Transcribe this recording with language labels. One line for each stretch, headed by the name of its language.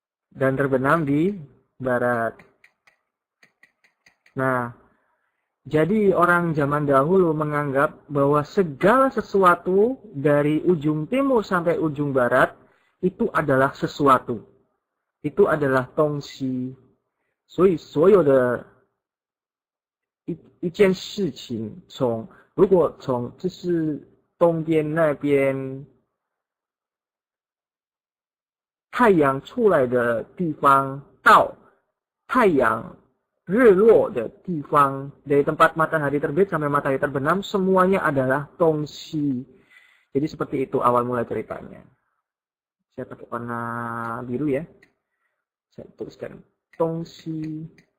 Indonesian: Dan terbenam di barat. Nah, jadi orang zaman dahulu menganggap bahwa segala sesuatu dari ujung timur sampai ujung barat itu adalah sesuatu. Itu adalah tongsi.
Chinese: 所以所有的一件事情如果从就是东边那边太阳出来的地方到太阳日落的地方,
Indonesian: dari tempat matahari terbit sampai matahari terbenam, semuanya adalah tongsi. Jadi seperti itu awal mula ceritanya. Saya pakai warna biru ya. Saya tuliskan tongsi.